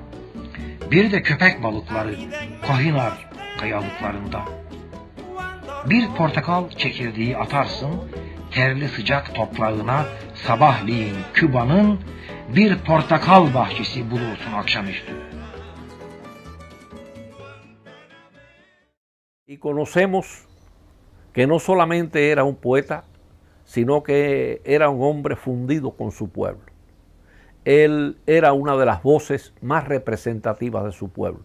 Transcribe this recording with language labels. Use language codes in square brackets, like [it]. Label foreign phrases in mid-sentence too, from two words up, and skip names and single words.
[tr] Bir de köpek balıkları, Kohinar kayalıklarında. Bir portakal çekirdeği atarsın, terli sıcak toprağına sabahleyin Küba'nın bir portakal bahçesi bulursun akşamüstü. [es] Y conocemos que no solamente era un poeta, sino que era un hombre fundido con su pueblo. Él era una de las voces más representativas de su pueblo.